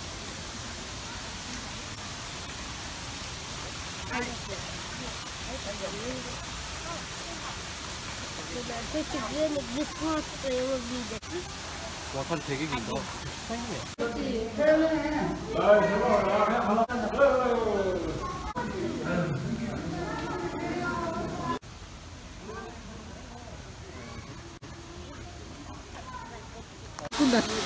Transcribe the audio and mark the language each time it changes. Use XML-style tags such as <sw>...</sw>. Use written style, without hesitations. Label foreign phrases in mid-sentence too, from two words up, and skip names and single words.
<ru>бесплатно его видят.</ru> <ko>약간 되게 긴가?</ko> <ru>Куда?</ru>